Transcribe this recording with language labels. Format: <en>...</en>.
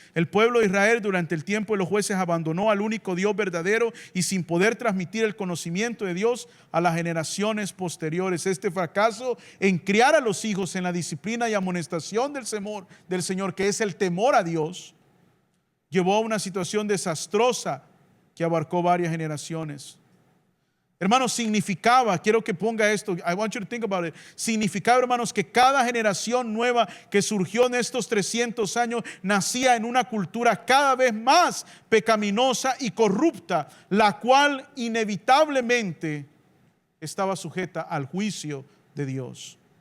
<es>El pueblo de Israel durante el tiempo de los jueces abandonó al único Dios verdadero y sin poder transmitir el conocimiento de Dios a las generaciones posteriores. Este fracaso en criar a los hijos en la disciplina y amonestación del Señor, que es el temor a Dios, llevó a una situación desastrosa que abarcó varias generaciones. Hermanos, significaba, quiero que ponga esto,</es> <en>I want you to think about it.</en> <es>Significaba, hermanos, que cada generación nueva que surgió en estos 300 años nacía en una cultura cada vez más pecaminosa y corrupta, la cual inevitablemente estaba sujeta al juicio de Dios.</es>